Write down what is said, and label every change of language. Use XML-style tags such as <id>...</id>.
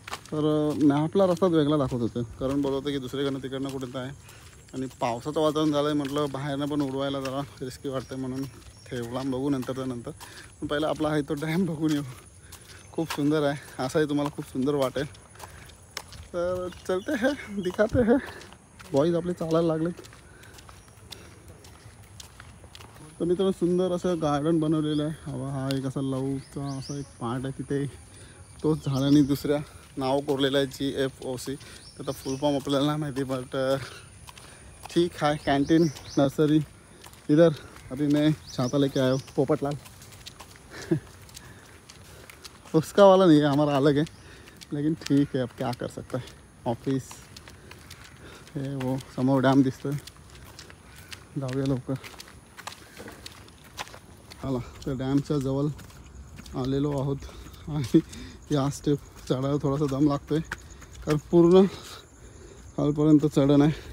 <mr>तर मॅपला रस्ता वेगळा दाखवत होतं, कारण बोलत होतं की दुसरीकडनं तिकडनं कुठं आहे, आणि पावसाचं वातावरण झालं आहे, म्हटलं बाहेरनं पण उडवायला जरा रिस्की वाटतं म्हणून ठेवला, बघू नंतर नंतर। पण पहिला आपला आहे तो डॅम बघून येऊ, खूप सुंदर आहे, असंही तुम्हाला खूप सुंदर वाटेल। तर</mr> <hi>चलते हैं, दिखाते हैं।</hi> <mr>बॉईज आपले चालायला लागलेत, तर मित्रांनो सुंदर असं गार्डन बनवलेलं आहे. हवा हा एक असा लवचा असा एक पार्ट आहे तिथे. तोच झाडांनी दुसऱ्या नाव कोरलेलं आहे GFOC. त्याचा फुल फॉर्म आपल्याला नाही माहिती,</mr> <hi>बट ठीक है. कैंटीन नर्सरी इधर. अभी मैं छाता लेके आया हूँ पोपटलाल. उसका वाला नहीं है, हमारा अलग है, लेकिन ठीक है, अब क्या कर सकता है.</hi> <mr>ऑफिस हे वो समोर डॅम दिसतोय. जाऊया लवकर. आला तर डॅमच्या जवळ आलेलो आहोत आणि या स्टेप चढायला थोडासा दम लागतोय कारण पूर्ण खालपर्यंत चढण आहे.</mr>